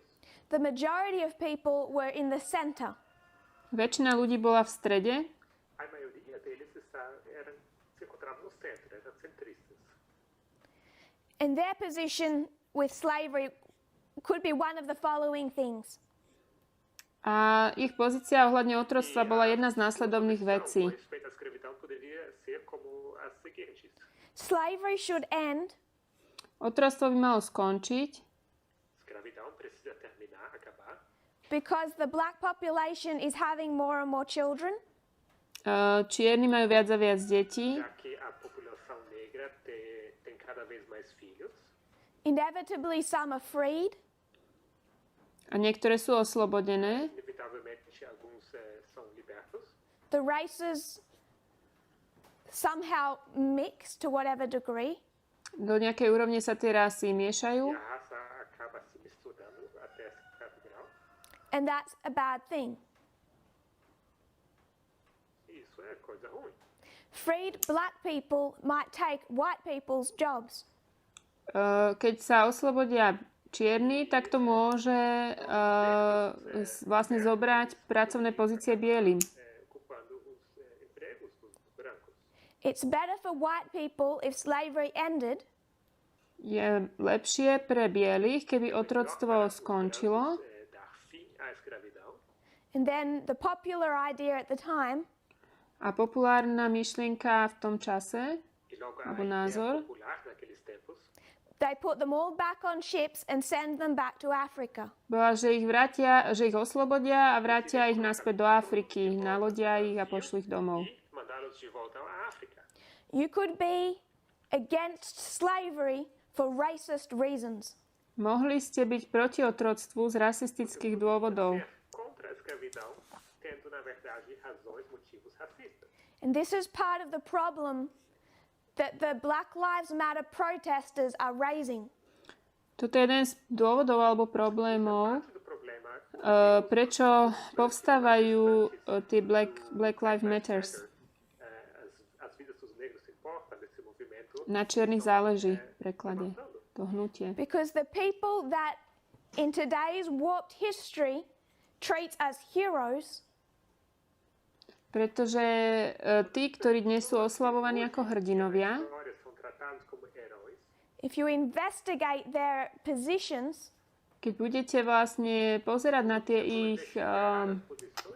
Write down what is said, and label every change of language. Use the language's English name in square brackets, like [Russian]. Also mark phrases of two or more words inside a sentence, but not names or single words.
[English] The majority of people were in the center. [Slovak] Väčšina ľudí bola v strede [Portuguese] A maioria deles se encontrava no centro, eram centristas. [English] And their position with slavery could be one of the following things. [Slovak] a ich pozícia ohľadne otroctva bola jedna z následovných vecí. [Portuguese] Com respeito à escravidão, poderia ser como as seguintes. [English] Slavery should end [Slovak] Otroctvo by malo skončiť, [Portuguese] escravidão precisa terminar, acabar, [English] because the black population is having more and more children. [Slovak] čierni majú viac a viac detí, [Portuguese] já que a população negra tem cada vez mais filhos. [English] Inevitably, some are freed. [Slovak] a niektoré sú oslobodené. [Portuguese] Inevitavelmente, alguns são libertos. [English] The races somehow mix to whatever degree. [Slovak] Do nejakej úrovne sa tie rasy [Portuguese] E [Slovak] miešajú [Portuguese] a raça acaba se misturando até certo grau. [English] And that's a bad thing. [Portuguese] Isso é coisa ruim. [English] Freed black people might take white people's jobs. [Slovak] Keď sa oslobodia čierni, tak to môže vlastne zobrať pracovné pozície bielým. [Portuguese] Ocupando os empregos dos brancos. [English] It's better for white people if slavery ended [Slovak] Je lepšie pre bielých, keby otroctvo skončilo [Portuguese] Dar fim à escravidão. [English] and then the popular idea at the time [Slovak] a populárna myšlienka v tom čase [Portuguese] E logo Algum a [Slovak] názor? [Portuguese] ideia popular naqueles tempos [English] they put them all back on ships and send them back to Africa. [Slovak] bola, že ich oslobodia a vrátia ich naspäť do Afriky, nalodia ich a pošlu ich domov. [Portuguese] e mandá-los de volta à África. [English] You could be against slavery for racist reasons. [Slovak] Mohli ste byť proti otroctvu z rasistických dôvodov. [Portuguese] Ser contra a escravidão, tendo na verdade razões, motivos racistas. [English] And this is part of the problem that the Black Lives Matter protesters are raising. [Slovak] Toto je jeden z dôvodov alebo problémov, [Portuguese] Parte do problema [Slovak] prečo povstávajú tie Black Lives Matters. [Portuguese] as vidas dos negros se importam nesse movimento. [Slovak] Na čiernych záleží v preklade to hnutie. [English] Because the people that in today's warped history treats as heroes [Slovak] Pretože tí, ktorí dnes sú oslavovaní ako hrdinovia, [Portuguese] Histórias são tratados como heróis. [English] if you investigate their positions, [Slovak] keď budete vlastne pozerať na tie ich, [Portuguese] Posições,